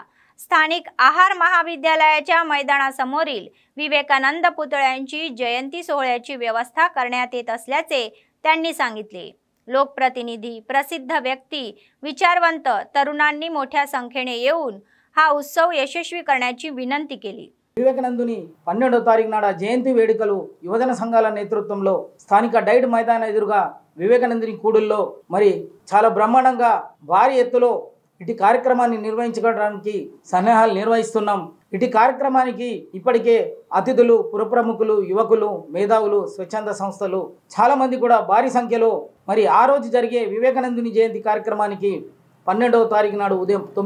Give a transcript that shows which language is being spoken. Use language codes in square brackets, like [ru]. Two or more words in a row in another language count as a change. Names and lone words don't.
[mr] स्थानिक आहार महाविद्यालयाच्या मैदानासमोरील विवेकानंद पुतळ्यांची जयंती सोहळ्याची व्यवस्था करण्यात येत असल्याचे त्यांनी सांगितले। लोकप्रतिनिधी, प्रसिद्ध व्यक्ती, विचारवंत तरुणांनी मोठ्या संख्येने येऊन हा उत्सव यशस्वी करण्याची विनंती केली। [te] వివేకానందుని 12వ తారీఖు నాడు జయంతి వేడుకలు యువజన సంఘాల నేతృత్వంలో స్థానిక డైట్ మైదాన ఎదురుగా వివేకానందుని కూడుల్లో మరి చాలా బ్రహ్మాండంగా భారీ ఎత్తులో ఇటు కార్యక్రమాన్ని నిర్వహించడానికి సన్నాహాలు నిర్వహిస్తున్నాం। ఇటు కార్యక్రమానికి ఇప్పటికే అతిథులు, పురప్రముఖులు, యువకులు, మేధావులు, స్వచ్ఛంద సంస్థలు చాలా మంది కూడా భారీ సంఖ్యలో మరి ఆ రోజు జరిగే వివేకానందుని జయంతి కార్యక్రమానికి 12వ తారీఖు నాడు ఉదయం